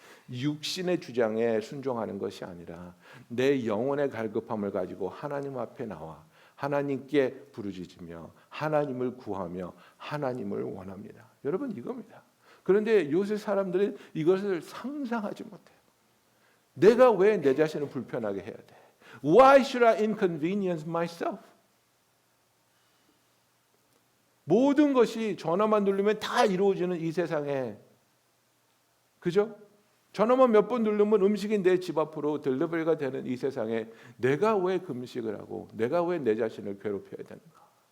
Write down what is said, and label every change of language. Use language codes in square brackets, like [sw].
[ko] 육신의 주장에 순종하는 것이 아니라 내 영혼의 갈급함을 가지고 하나님 앞에 나와 하나님께 부르짖으며 하나님을 구하며 하나님을 원합니다. 여러분 이겁니다. 그런데 요새 사람들은 이것을 상상하지 못해요. 내가 왜 내 자신을 불편하게 해야 돼? [en] Why should I inconvenience myself? [ko] 모든 것이 전화만 누르면 다 이루어지는 이 세상에, 그죠? 전화만 몇 번 누르면 음식이 내 집 앞으로 딜리버리가 되는 이 세상에 내가 왜 금식을 하고 내가 왜 내 자신을 괴롭혀야 되는가?